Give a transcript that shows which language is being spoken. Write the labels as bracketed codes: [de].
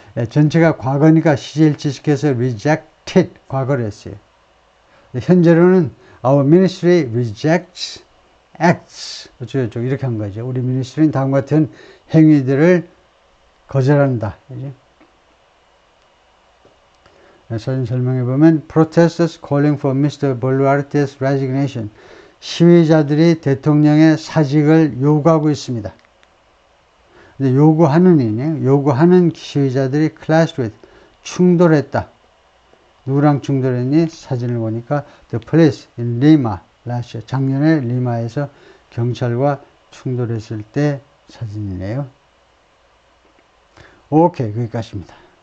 [ko] 전체가 과거니까 시제일치식해서 rejected 과거를 했어요. 현재로는 [en] our ministry rejects acts [ko] 어쩌고저쩌고 이렇게 한 거죠. 우리 미니스트리는 다음과 같은 행위들을 거절한다. 사진 설명해 보면 [en] protesters calling for Mr. Boluarte's resignation, [ko] 시위자들이 대통령의 사직을 요구하고 있습니다. 근데 요구하는 시위자들이 [en] clashed with, [ko] 충돌했다. 누구랑 충돌했니? 사진을 보니까 [en] the police in Lima last year, [ko] 작년에 리마에서 경찰과 충돌했을 때 사진이네요. 오케이, 거기까지입니다.